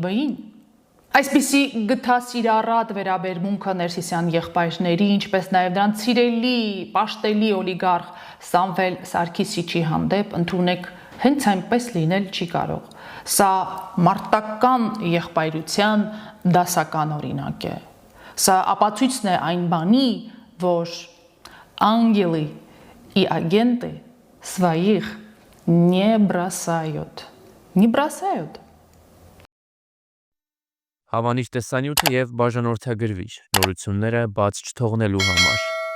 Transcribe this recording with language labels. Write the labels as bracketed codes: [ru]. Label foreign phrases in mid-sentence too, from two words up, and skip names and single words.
[hy] Բ-ին։ Այսպիսի գթասիրառատ վերաբերմունքը Ներսիսյան եղբայրների, ինչպես նաև նրանց սիրելի, պաշտելի օլիգարխ Սամվել Սարգիսիչի հանդեպ ընդունեք հենց այնպես լինել չի կարող։ Սա մարտական եղբայրության դասական օրինակ է։ Սա ապացույցն է այն բանի, որ [ru] ангелы и агенты своих не бросают. Не бросают. [hy] Հավանիչ տեսանյութը եւ բաժանորդագրվիչ նորությունները բաց չթողնելու համար